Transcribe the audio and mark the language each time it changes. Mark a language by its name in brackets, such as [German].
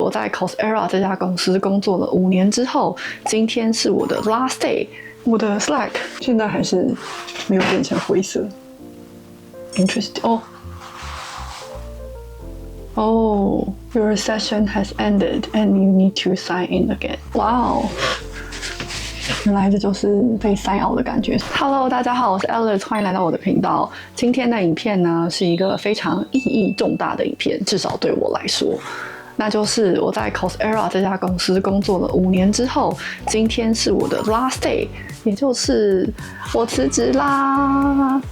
[Chinese] 我在 Coursera 这家公司工作了5年之后，今天是我的 last day。我的 Slack 现在还是没有变成灰色。 [English] Interesting. Oh, your session has ended and you need to sign in again. Wow. [Chinese] 原来这就是被sign out的感觉。Hello， 大家好，我是 Alice， 欢迎来到我的频道。今天的影片呢，是一个非常意义重大的影片，至少对我来说。那就是我在 Coursera 这家公司工作了5年之后，今天是我的 last day， 也就是我辞职啦。